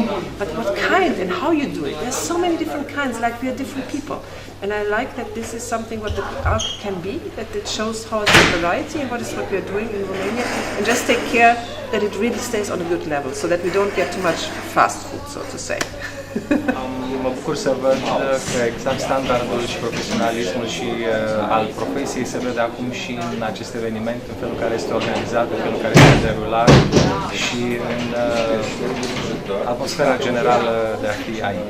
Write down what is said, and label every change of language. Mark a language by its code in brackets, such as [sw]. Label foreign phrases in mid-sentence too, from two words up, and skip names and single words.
[en] But what kind and how you do it? There's so many different kinds. Like we are different people, and I like that this is something what the art can be. That it shows how it's a variety and what we are doing in Romania, and just take care that it really stays on a good level, so that we don't get too much fast food, so to say. [ro] Mă bucur să văd că exact standardul și profesionalismul și al profesiei se vede acum și în acest eveniment, în felul care este organizat, în felul care este derulat și în atmosfera generală de a fi aici.